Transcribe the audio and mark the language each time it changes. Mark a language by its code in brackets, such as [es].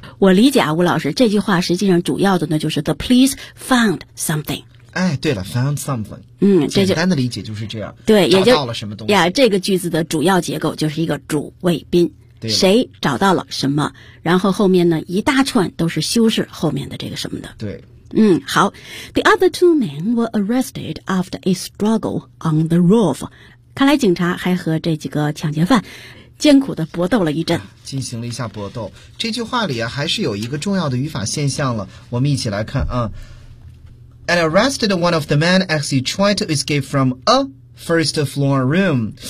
[zh] 我理解啊，吴老师，这句话实际上主要的呢就是 [en] the police found something。 [zh] 哎，对了 ， [en] found something。 [zh] 嗯，这简单的理解就是这样。对，也就找到了什么东西呀？这个句子的主要结构就是一个主谓宾，谁找到了什么，然后后面呢一大串都是修饰后面的这个什么的。对。嗯，好。 [en] The other two men were arrested after a struggle on the roof. [zh] 看来警察还和这几个抢劫犯艰苦地搏斗了一阵，进行了一下搏斗。这句话里啊，还是有一个重要的语法现象了。我们一起来看啊。 [en] And arrested one of the men as he tried to escape from a first floor room.